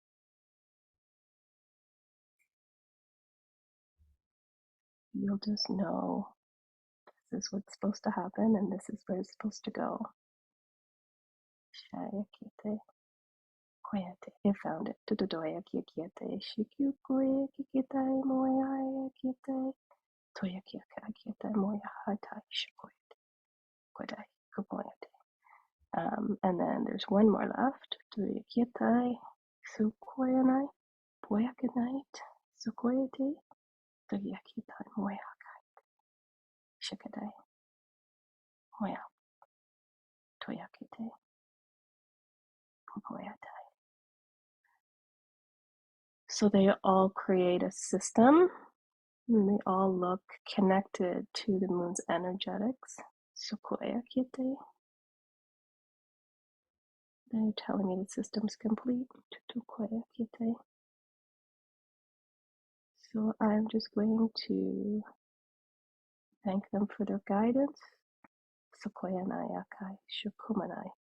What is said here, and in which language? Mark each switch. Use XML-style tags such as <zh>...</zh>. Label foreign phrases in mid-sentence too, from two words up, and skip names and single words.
<en>You'll just know this is what's supposed to happen and this is where it's supposed to go. Koyate, I found it. Tutodoya kikiete, shikyu kikitai moya kiete, toya kiete moya hatai shikoyate, kodai kukoyate. And then there's one more left. Toya kietai, sukoyanai, boyakanite, sukoyate, toya kietai moya kai, shikadai, moya, toya kiete, kukoyate. So they all create a system, and they all look connected to the moon's energetics. Sukoya Kite. They're telling me the system's complete. Tutukoya Kite. So I'm just going to thank them for their guidance. Sukoya Nayakai Shukumanite.</en>